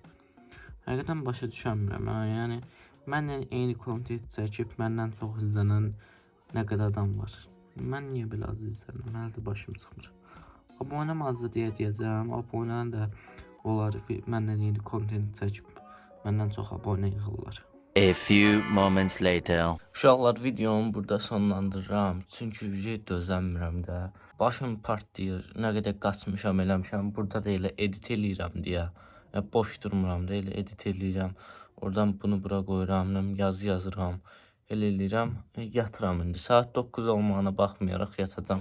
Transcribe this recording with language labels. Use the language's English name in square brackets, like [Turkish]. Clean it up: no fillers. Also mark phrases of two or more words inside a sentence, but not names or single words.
[Azerbaijani] Həqiqətən başa düşəmirəm, yəni mənlə eyni kontent çəkib məndən çox izlənən nə qədər adam var. Mən niyə belə az izlənirəm, hələ də başım çıxmır. Abunəm azdır deyə deyəcəm, abunəm də onlar məndən eyni kontent çəkib məndən çox abunə yığırlar. [English] A few moments later. [Azerbaijani] Uşaqlar, videomu burada sonlandırıram. Çünki dözəmirəm də. Başım partlayır. Nə qədər qaçmışam, eləmişəm. Burada da elə edit eləyirəm deyə. Boş durmuram da, elə edit eləyirəm. Oradan bunu bura qoyuram, yazı yazıram. Elə eləyirəm, yatıram indi. Saat 9 olmağına baxmayaraq yatacam.